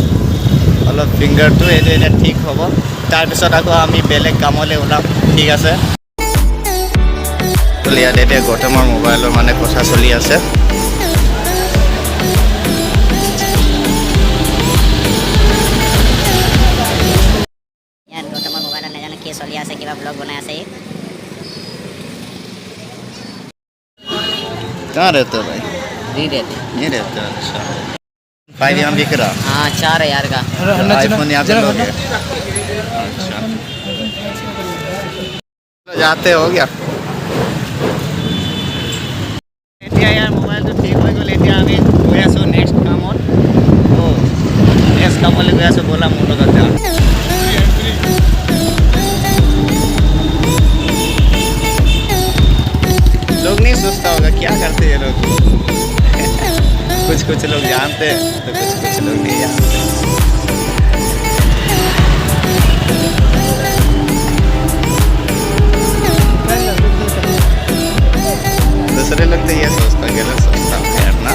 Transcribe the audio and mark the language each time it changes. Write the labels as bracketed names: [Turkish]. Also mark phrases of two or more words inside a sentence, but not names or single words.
[Assamese] অলপ ফিংগাৰটো এইটো এতিয়া ঠিক হ'ব, তাৰপিছত আকৌ আমি বেলেগ কামলৈ ওলাম, ঠিক আছে? ইয়াত এতিয়া গৌতমৰ মোবাইলৰ মানে কথা চলি আছে। ইয়াত গৌতমৰ মোবাইলত নাজানো কি চলি আছে, কিবা ব্লগ বনাই আছে। [Hindi] कहाँ रहते हो भाई? दी देते। नहीं रहते, अच्छा। 5 यहाँ बिक रहा, हाँ 4,000 का। आईफोन यहाँ पे लोगे? अच्छा, जाते हो गया। [Assamese] এতিয়া ইয়াৰ মোবাইলটো ঠিক হৈ গ'ল। এতিয়া আমি গৈ আছোঁ নেক্সট কামত। নেক্সট কামলৈ গৈ আছোঁ, ব'লা মোৰ লগত যাওঁ। [Hindi] लोग नहीं सोचता होगा क्या करते हैं ये लोग कुछ कुछ लोग जानते हैं तो कुछ कुछ लोग नहीं जानते। दूसरे लोग तो ये सोचता, गलत सोचता है ना।